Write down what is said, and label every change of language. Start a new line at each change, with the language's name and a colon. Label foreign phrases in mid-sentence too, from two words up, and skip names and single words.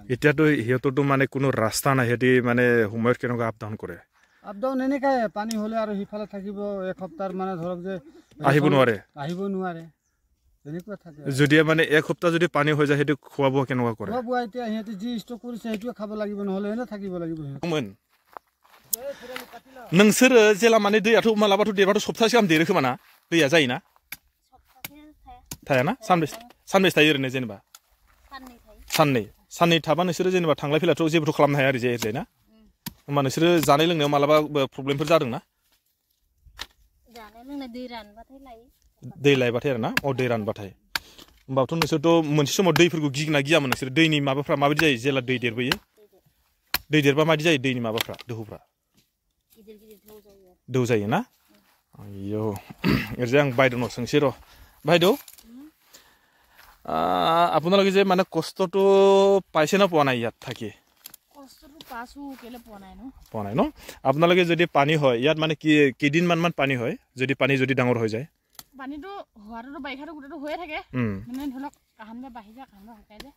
Assamese: এতিয়াতো সিহঁতৰতো মানে কোনো ৰাস্তা নাই সিহঁতে মানে সময়ত কেনেকুৱা
English: up down
Assamese: কৰে
English: up down
Assamese: এনেকাই পানী হ'লে আৰু সিফালে থাকিব এসপ্তাহ মানে ধৰক যে আহিব নোৱাৰে এনেকুৱা থাকে যদি মানে এক সপ্তাহ যদি পানী হৈ যায় সেইটো খোৱা বোৱা কেনেকুৱা কৰে খোৱা বোৱা এতিয়া সিহঁতে যি ষ্টক কৰিছে সেইটোৱে খাব লাগিব নহ'লে এনে থাকিব লাগিব
Bodo: नोंसोरो जेला माने दैयाथ' मालाबाथ' देरबाथ' सप्तासे गाहाम देरो खोमा ना दैया जायोना थायाना सानबेसे थायो ओरैनो जेनेबा साननै थाबा नोंसोरो जेनेबा थांलाय फैलायथ' जेबोथ' खालामनो हाया ओरैजाय ना होमबा नोंसोरो जानाय लोंनायाव मालाबा प्रब्लेमफोर जादों ना दै लायबाथाय आरो ना दै रानबाथाय होमबाथ' नोंसोरथ' मोनसे समाव दैफोरखौ गिना गियामोन नोंसोर दैनि माबाफ्रा माबायदि जायो जेला दै देरबोयो दै देरबा माबायदि जायो दैनि माबाफ्रा दोहौफ्रा दौ जायो ना आयौ ओरैजाय आं बायदेवनाव सोंसै र' बायदेव
Assamese: আপোনালোকে যে মানে কষ্টটো পাইছে না পোৱা নাই ইয়াত থাকি পোৱা নাই ন আপোনালোকে যদি পানী হয় ইয়াত মানে কেইদিনমান পানী হয় যদি পানী ডাঙৰ হৈ যায় পানীটো হোৱাটো বাৰিষাটো গোটেইটো হৈয়ে থাকে মানে ধৰক কাহানবা বাঢ়ি যায় কাহানবা শুকাই যায়